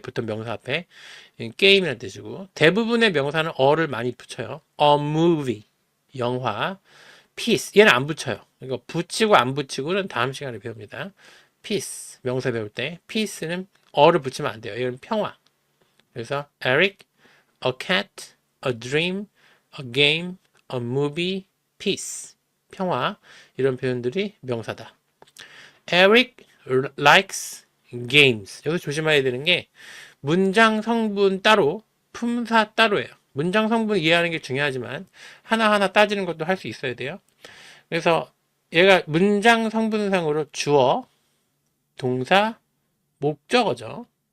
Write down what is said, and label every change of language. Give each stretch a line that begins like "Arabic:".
Korean: 보통 명사 앞에 게임이라는 뜻이고 대부분의 명사는 어를 많이 붙여요.
English: a movie 영화.
Korean: piece 얘는 안 붙여요. 이거 붙이고 안 붙이고는 다음 시간에 배웁니다. peace 명사 배울 때 peace는 어를 붙이면 안 돼요. 이건 평화. 그래서 Eric, a cat, a dream, a game, a movie, peace 평화 이런 표현들이 명사다.
English: Eric likes games.
Korean: 여기서 조심해야 되는 게 문장 성분 따로, 품사 따로예요. 문장 성분 이해하는 게 중요하지만 하나하나 따지는 것도 할 수 있어야 돼요. 그래서 얘가 문장 성분상으로 주어, 동사, 목적어죠.